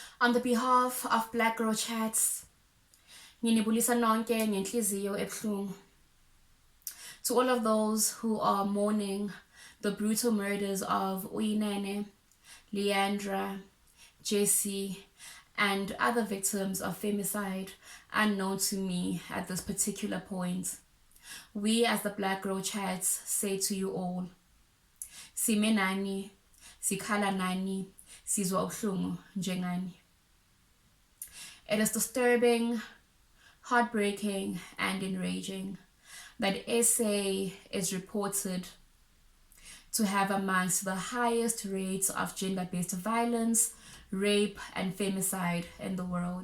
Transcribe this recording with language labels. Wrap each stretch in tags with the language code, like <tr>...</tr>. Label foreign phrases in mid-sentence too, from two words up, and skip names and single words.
<en>On the behalf of Black Girl Chats,</en> <zu>nginibulisa nonke ngenhliziyo ebuhlungu.</zu> <en>To all of those who are mourning the brutal murders of Uyinene, Leighandre, Jesse, and other victims of femicide unknown to me at this particular point, we as the Black Girl Chats say to you all,</en> <zu>sime nani, sikhala nani, sizwa ubuhlungu njengani.</zu> <en>It is disturbing, heartbreaking, and enraging that SA is reported to have amongst the highest rates of gender-based violence, rape, and femicide in the world.</en>